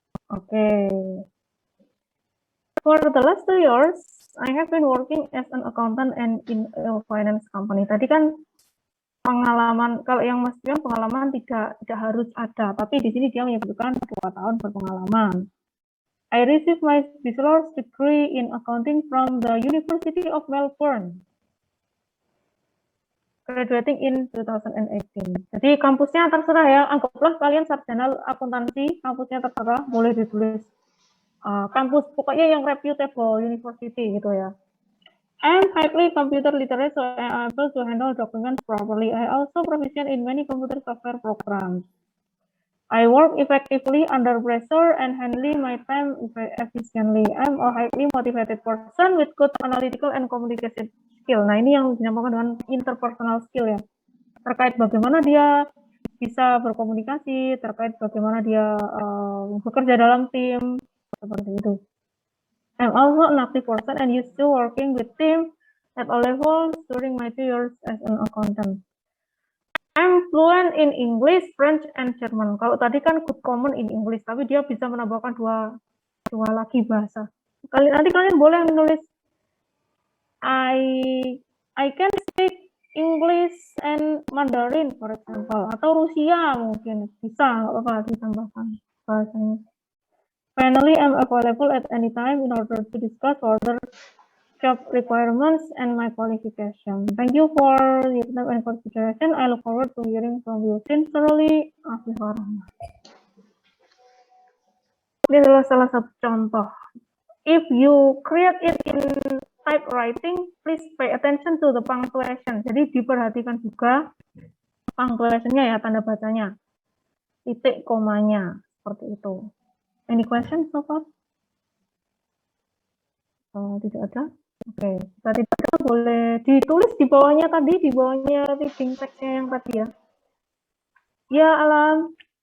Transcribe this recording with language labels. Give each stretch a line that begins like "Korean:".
English: Okay. For the last 2 years, I have been working as an accountant and in a finance company.
Indonesian: Tadi kan pengalaman, kalau yang Mas Pion pengalaman tidak harus ada, tapi di sini dia menyebutkan 2 tahun berpengalaman.
English: I received my bachelor's degree in accounting from the University of Melbourne, graduating in 2018.
Indonesian: Jadi kampusnya terserah ya, anggaplah kalian sarjana akuntansi, kampusnya terserah, boleh ditulis kampus pokoknya yang
English: reputable university
Indonesian: gitu ya.
English: I'm highly computer literate, so I'm able to handle documents properly. I also proficient in many computer software programs. I work effectively under pressure and handling my time efficiently. I'm a highly motivated person with good analytical and communication skill.
Indonesian: Nah, ini yang dinamakan dengan interpersonal skill ya. Terkait bagaimana dia bisa berkomunikasi, terkait bagaimana dia bekerja dalam tim, seperti itu.
English: I'm also an active person and used to working with team at all levels during my 2 years as an accountant. I'm fluent in English, French, and German.
Indonesian: Kalau tadi kan
English: good common in English,
Indonesian: tapi dia bisa menambahkan dua lagi bahasa. Nanti kalian boleh menulis
English: I can speak English and Mandarin, for example,
Indonesian: atau Rusia mungkin bisa, nggak apa-apa ditambahkan bahasanya.
English: Finally, I'm available at any time in order to discuss further job requirements and my qualification. Thank you for your time and consideration. I look forward to hearing from you. Sincerely, Afifah Rahman.
Indonesian: Ini adalah salah satu contoh.
English: If you create it in typewriting, please pay attention to the punctuation.
Indonesian: Jadi diperhatikan juga punctuation-nya ya, tanda bacanya. Titik komanya, seperti itu.
English: Any questions so far?
Indonesian: Tidak ada? Oke, tadi boleh ditulis di bawahnya tadi, di bawahnya reading text-nya yang tadi ya. Ya, Alam.